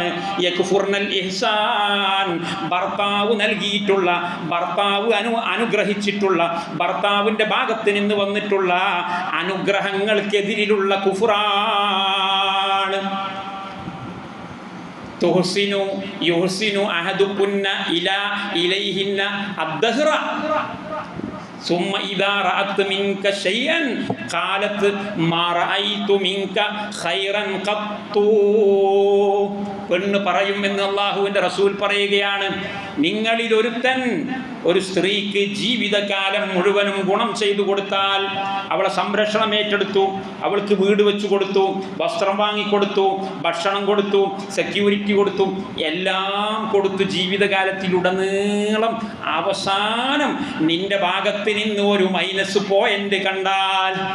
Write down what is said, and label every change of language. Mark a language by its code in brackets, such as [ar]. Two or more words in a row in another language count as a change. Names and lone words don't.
[ar] يكفرن الإحسان, [ml] ഭർത്താവ് നൽകിയിട്ടുള്ള, ഭർത്താവ് അനുഗ്രഹിച്ചിട്ടുള്ള, ഭർത്താവിന്റെ ഭാഗത്ത് നിന്ന് വന്നിട്ടുള്ള അനുഗ്രഹങ്ങൾക്കെതിരിലുള്ള കുഫറാണ്. [ar] تحسن يحسن أحدكن إليهن الدهر ثم إذا رأت منك شيئا قالت ما رأيت منك خيرا قط. [ml] പെണ്ണ് പറയുമെന്ന് അള്ളാഹുവിന്റെ റസൂൽ പറയുകയാണ്, നിങ്ങളിൽ ഒരുത്തൻ ഒരു സ്ത്രീക്ക് ജീവിതകാലം മുഴുവനും ഗുണം ചെയ്തു കൊടുത്താൽ, അവളെ സംരക്ഷണം ഏറ്റെടുത്തു, അവൾക്ക് വീട് വെച്ചു കൊടുത്തു, വസ്ത്രം വാങ്ങിക്കൊടുത്തു, ഭക്ഷണം കൊടുത്തു, സെക്യൂരിറ്റി കൊടുത്തു, എല്ലാം കൊടുത്തു ജീവിതകാലത്തിലുടനീളം അവസാനം നിന്റെ ഭാഗത്ത് നിന്ന് ഒരു [en] minus point [ml] കണ്ടാൽ,